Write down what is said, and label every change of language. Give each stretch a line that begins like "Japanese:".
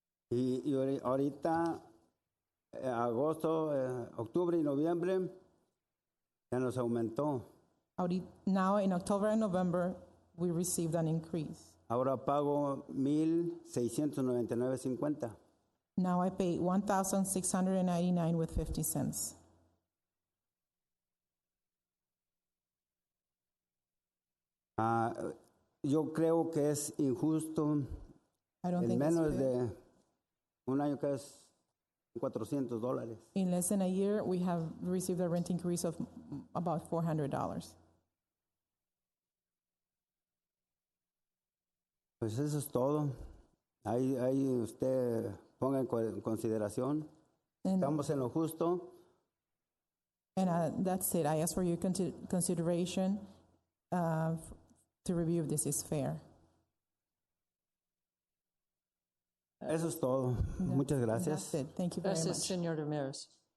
Spanish: Y ahorita, agosto, octubre y noviembre, ya nos aumentó.
English: Now in October and November, we received an increase.
Spanish: Ahora pago 1,699.50.
English: Now I pay $1,699 with 50 cents.
Spanish: Yo creo que es injusto.
English: I don't
Spanish: En
English: think it's
Spanish: menos
English: fair.
Spanish: de un año que es $400.
English: In less than a year, we have received a rent increase of about $400.
Spanish: Pues eso es todo. Ahí usted ponga en consideración.
English: And,
Spanish: Estamos en lo justo.
English: and that's it. I ask for your consideration to review if this is fair.
Spanish: Eso es todo. Muchas gracias.
English: That's it. Thank you very
Spanish: Gracias,
English: much.
Spanish: Señor Ramirez.